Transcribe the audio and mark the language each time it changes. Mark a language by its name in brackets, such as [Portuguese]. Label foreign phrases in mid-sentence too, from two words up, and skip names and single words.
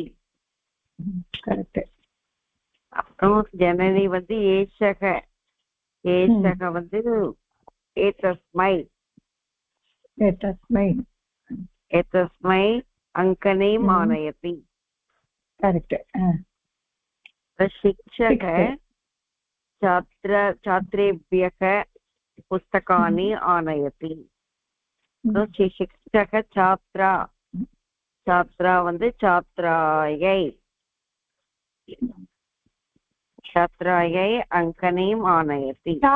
[Tamil] கரெக்ட். அப்புறம் ஜனனி வந்து ஏஷக. ஏஷக வந்து ஏதஸ்மை. ஏதஸ்மை. [Sanskrit] एतस्मै अङ्कनीम् आनयति. [Tamil] கரெக்ட். [Sanskrit] शिक्षक छात्रेभ्यः पुस्तकानि आनयति. शिक्षक छात्रा. छात्रा [Tamil] வந்து छात्रायै. [Sanskrit] छात्रायै अंकनीम् आनयति.